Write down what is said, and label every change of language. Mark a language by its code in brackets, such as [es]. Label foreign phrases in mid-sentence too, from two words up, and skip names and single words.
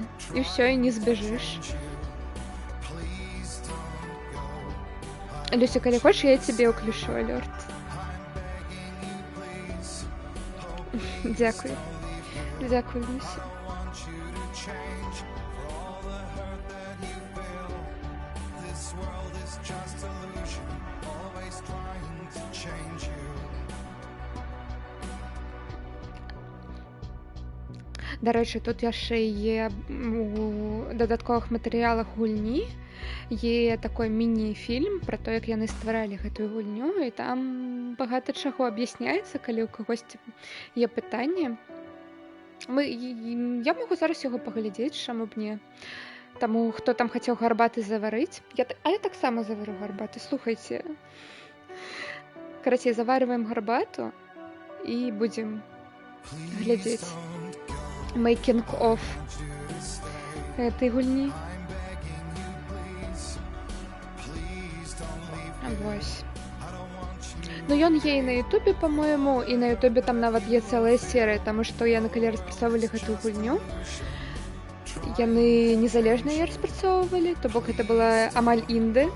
[be] І ўсё, і не збяжыш. Люся, калі хочеш, я цябе ўключу алёрт. Дзякуй. Дзякуй, Люся. [en] This world is just illusion, always trying to change you. [be] Дарэчы, тут яшчэ є у дадатковых матэрыялах гульні є такой міні-фільм пра то, як яны стваралі гэтую гульню, і там багата чаго аб'ясняецца, калі ў кагосьці є пытанне. Я магу зараз яго паглядзець, чаму б не. Таму, хто там хацеў гарбаты заварыць, я таксама завару гарбаты. Слухайце, карацей, заварваем гарбату і будзем глядзець [en] making of [be] гэтай гульні. Вось. Ну, ён є і на ютубе, по-моему, і на ютубе там нават є цэлая серыя, таму што яны калі распрацоўвалі гэтую гульню, яны незалежна яе распрацоўвалі, то бок гэта была амаль інды.